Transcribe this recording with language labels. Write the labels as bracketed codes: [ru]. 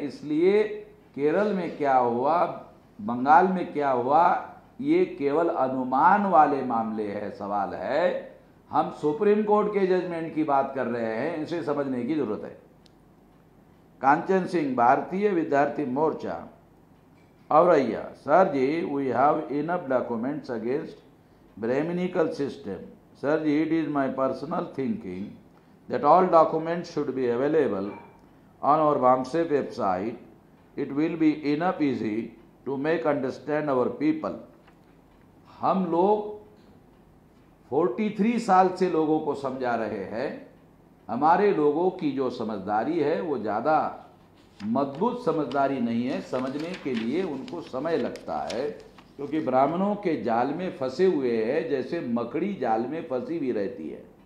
[hi] इसलिए केरल में क्या हुआ, बंगाल में क्या हुआ, ये केवल अनुमान वाले मामले है, सवाल है। हम सुप्रीम कोर्ट के जजमेंट की बात कर रहे हैं, इसे समझने की जरूरत है। कांचन सिंह, भारतीय विद्यार्थी मोर्चा, Auraiya. [en] Sir ji, we have enough documents against Brahminical system. Sir, it is my personal thinking that all documents should be available on our BAMSEF website. It will be enough easy to make understand our people. [hi] हम लोग 43 साल से लोगों को समझा रहे हैं। हमारे लोगों की जो समझदारी है वो ज़्यादा मजबूत समझदारी नहीं है। समझने के लिए उनको समय लगता है, क्योंकि ब्राह्मणों के जाल में फंसे हुए हैं, जैसे मकड़ी जाल में फंसी भी रहती है।